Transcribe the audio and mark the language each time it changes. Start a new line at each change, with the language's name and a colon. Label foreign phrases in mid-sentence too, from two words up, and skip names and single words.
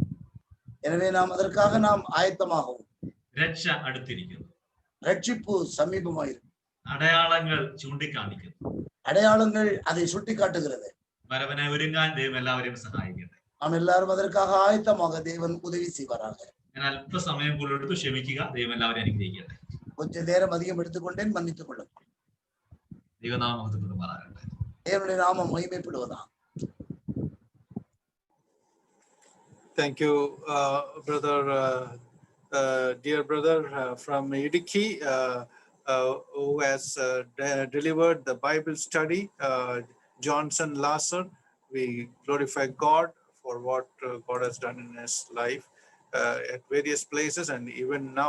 Tamil: எனவே அதற்காக நாம் ஆயத்தமாகவும்.
Malayalam: രക്ഷ അടുത്തിരിക്കുന്നു.
Tamil: ரட்சிப்பு சமீபமாயிருக்கும்.
Malayalam: അടയാളങ്ങൾ ചൂണ്ടിക്കാണിക്കുന്നു.
Tamil: அடையாளங்கள் அதை சுட்டிக்காட்டுகிறது.
Malayalam: വരവിനായി ഒരുങ്ങാൻ ദൈവം എല്ലാവരെയും സഹായിക്കട്ടെ.
Tamil: நாம் எல்லாரும் அதற்காக ஆயத்தமாக தேவன் உதவி செய்வாராக.
Malayalam: ഞാൻ അല്പസമയം പോലും എടുത്ത് ക്ഷമിക്കുക. ദൈവം എല്ലാവരെയും അനുഗ്രഹിക്കട്ടെ.
Tamil: கொஞ்ச நேரம் அதிகம் எடுத்துக்கொண்டேன், மன்னித்துக் கொள்ளும்.
Malayalam: ദൈവനാമം മഹത്വപ്പെടുമാറാകട്ടെ.
Tamil: தேவனுடைய நாமம் மகிமைப்படுவதா.
English: Thank you, brother, dear brother from Idiki, who has delivered the Bible study, Johnson Lasser. We glorify God for what God has done in his life at various places and even now.